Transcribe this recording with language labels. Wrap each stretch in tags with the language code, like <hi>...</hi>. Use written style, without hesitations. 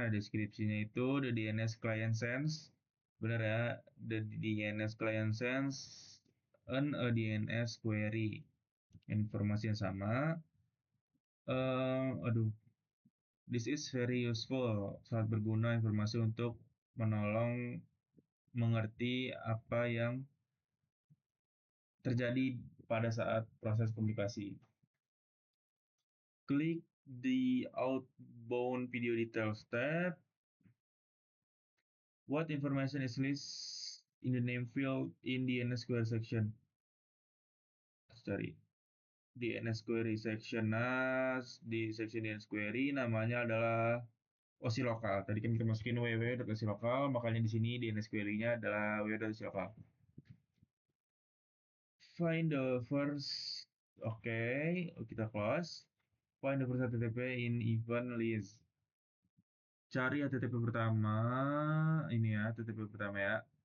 <en>Nah, deskripsinya itu the DNS client sends. Benar ya, the DNS client sends a DNS query.</en> <id>Informasi yang sama. Aduh, this is very useful. Sangat berguna informasi untuk menolong mengerti apa yang terjadi pada saat proses komunikasi.</id> <en>Klik the outbound video details tab. What information is listed in the name field in the DNS query section?</en> <id>Cari DNS query section. Nah, di section DNS query namanya adalah OSI lokal. Tadi kan kita masukin www.osi lokal, makanya di sini DNS query-nya adalah www.osi lokal.</id> <en>Find the first, oke, kita close. Find the first HTTP in event list.</en> <id>Cari HTTP pertama, ini ya, HTTP pertama ya.</id>